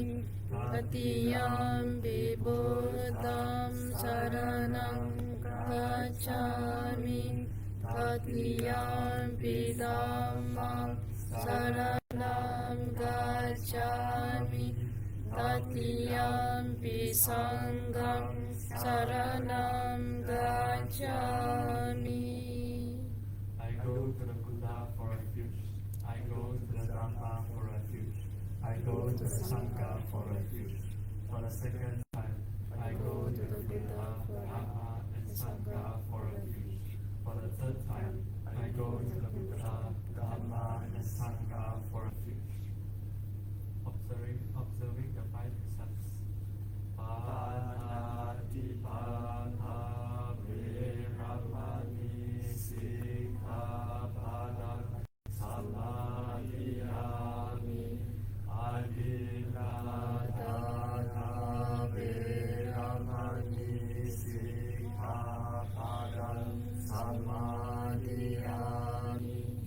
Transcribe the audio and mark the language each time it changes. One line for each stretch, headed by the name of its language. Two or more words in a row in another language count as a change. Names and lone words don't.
Pali: Tatiyampi Buddham Saranam Gacchami, Tatiyampi Dhammam Saranam Gacchami, Tatiyampi Sangham Saranam Gacchami.
English: I go to the Buddha for refuge. I go to the Dhamma for refuge. I go to the Sangha for refuge. For the second time, I go to the Buddha, Dhamma, and Sangha for refuge. For the third time, I go to the Buddha, Dhamma, and Sangha for refuge. Observing the five precepts.
Pali: Panatipata Veramani Sikkhapadam Samadhiyami Adhiladana Veramani Sikkhapadam Samadhiyami